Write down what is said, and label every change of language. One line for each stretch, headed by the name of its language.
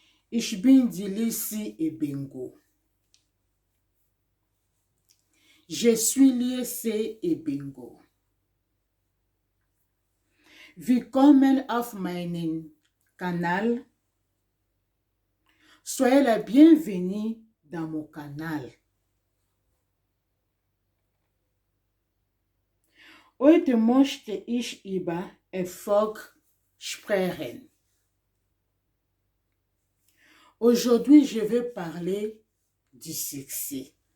German: Ich bin die Lissy Ebengo.
French: Je suis Lissy Ebengo.
German: Willkommen auf meinem Kanal.
French: Soyez la bienvenue dans mon canal.
German: Heute möchte ich über Erfolg sprechen.
French: Aujourd'hui, je vais parler du succès.